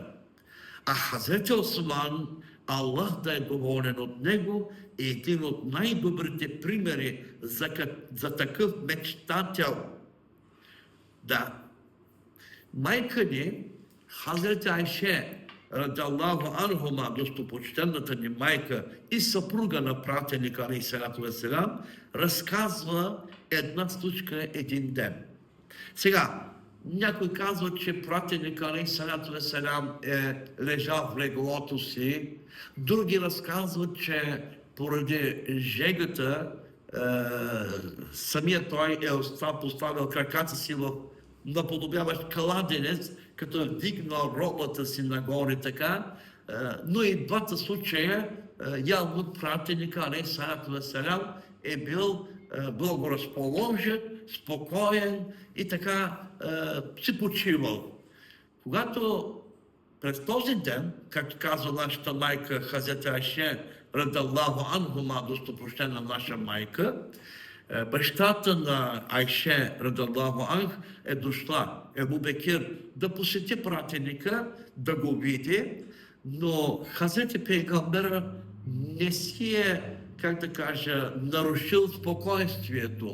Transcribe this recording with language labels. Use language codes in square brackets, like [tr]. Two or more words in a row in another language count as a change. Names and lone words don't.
[bg] А Хазрет Осман, Аллах да е доволен от него, е един от най-добрите примери за такъв мечтател. Да. Майка ни, Хазрет Айше, [ar] رضي الله عنهما, [bg] достопочтената ни майка и съпруга на пратеника, [ar] عليه الصلاة والسلام, [bg] разказва една случка един ден. Сега, някой казва, че пратеника, [ar] عليه الصلاة والسلام, [bg] е лежал в леглото си, други разказват, че поради жегата самия той е поставил краката си в наподобяващ кладенец като е вдигнал робата си нагоре така, но и в двата случая явно пратеника, [ar] عليه الصلاة والسلام, [bg] е бил благоразположен, спокоен и така си почивал. Когато през този ден, както казва нашата майка Хазрет Айше, [ar] رضي الله عنهما, [bg] достопрощена наша майка, бащата на Айше, [ar] رضي الله عنه, [bg] е дошла, Ебу Бекир, да посети пратеника, да го види, но Хазрет Пейгамбера не си е, как да кажа, нарушил спокойствието.